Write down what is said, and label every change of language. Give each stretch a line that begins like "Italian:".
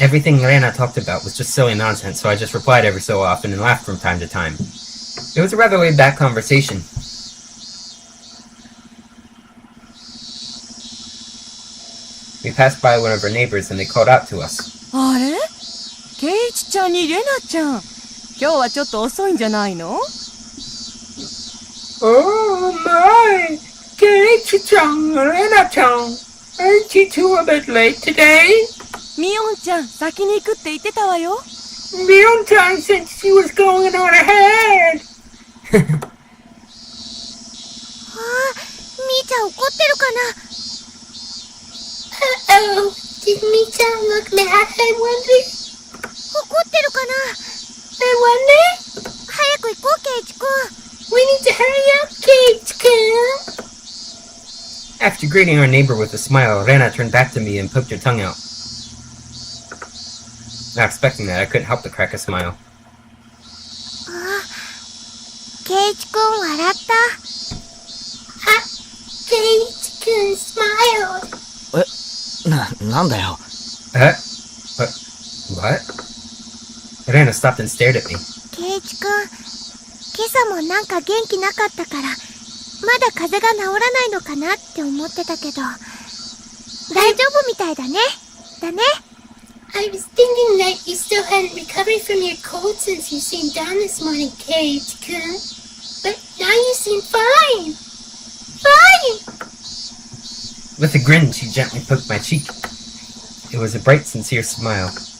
English: Everything Rena talked about was just silly nonsense, so I just replied every so often and laughed from time to time. It was a rather laid-back conversation. We passed by one of our neighbors and they called out to us.
Japanese: あれケイチちゃんにレナちゃん。今日はちょっと遅いんじゃないの？
English: Oh my! Keiichi-chan, Rena-chan, aren't you two a bit late today?
Japanese: ミオンちゃん、先に行くって言ってたわよ。
English: Mion-chan said she was going on ahead!
Japanese: ああ、みーちゃん怒ってるかな。
English: Uh-oh, did Mi-chan look mad, I wonder?
Japanese: 怒ってるかな。
English: I wonder?
Japanese: 早く行こう、ケイチ君。
English: We need to hurry up, Keiichi-kun! After greeting our neighbor with a smile, Rena turned back to me and poked her tongue out. Not expecting that, I couldn't help but crack a smile.
Japanese: あ、ケイチ君笑った。あ、ケイチ君
English: smiled.
Japanese: なんだよ。
English: What? Rena stopped and stared at me.
Japanese: ケイチ君、今朝もなんか元気なかったから、まだ風邪が治らないのかなって思ってたけど、大丈夫みたいだね。だね。
English: I was thinking that you still hadn't recovered from your cold since you seemed down this morning, Keiichi-kun. But now you seem fine. Fine! With a grin, she gently poked my cheek. It was a bright, sincere smile.